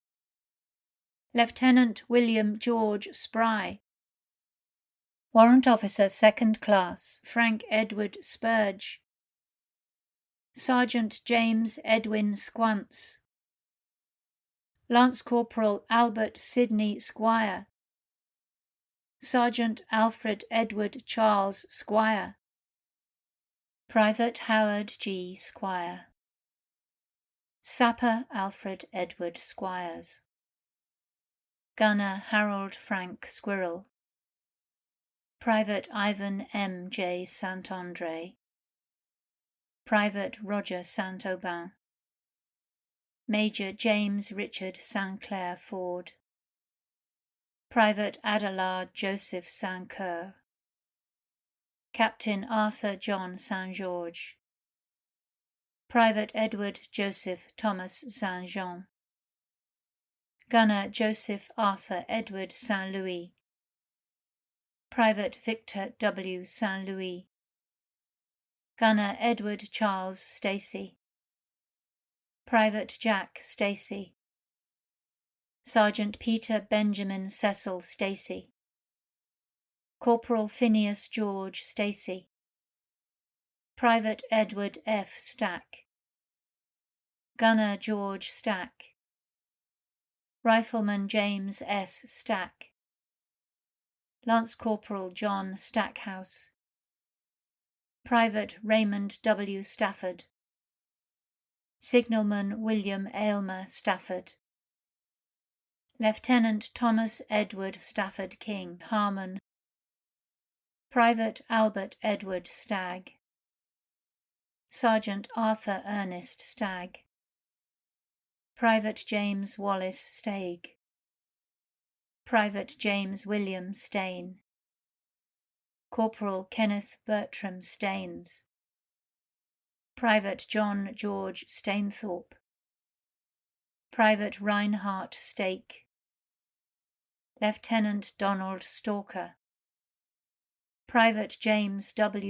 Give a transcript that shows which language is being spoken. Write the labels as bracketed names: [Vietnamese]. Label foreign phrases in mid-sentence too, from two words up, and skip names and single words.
[English] Lieutenant William George Spry, Warrant Officer 2nd Class Frank Edward Spurge, Sergeant James Edwin Squance, Lance Corporal Albert Sidney Squire, Sergeant Alfred Edward Charles Squire, Private Howard G. Squire, Sapper Alfred Edward Squires, Gunner Harold Frank Squirrel, Private Ivan M. J. Saint-Andre, Private Roger Saint-Aubin, Major James Richard Saint-Clair Ford, Private Adelard Joseph Saint-Cur, Captain Arthur John Saint-George, Private Edward Joseph Thomas Saint-Jean, Gunner Joseph Arthur Edward Saint-Louis, Private Victor W. Saint-Louis, Gunner Edward Charles Stacey, Private Jack Stacey, Sergeant Peter Benjamin Cecil Stacey, Corporal Phineas George Stacey, Private Edward F. Stack, Gunner George Stack, Rifleman James S. Stack, Lance Corporal John Stackhouse, Private Raymond W. Stafford, Signalman William Aylmer Stafford, Lieutenant Thomas Edward Stafford King Harmon, Private Albert Edward Stagg, Sergeant Arthur Ernest Stagg, Private James Wallace Staig, Private James William Stain, Corporal Kenneth Bertram Staines, Private John George Stainthorpe, Private Reinhardt Stake, Lieutenant Donald Stalker, Private James W.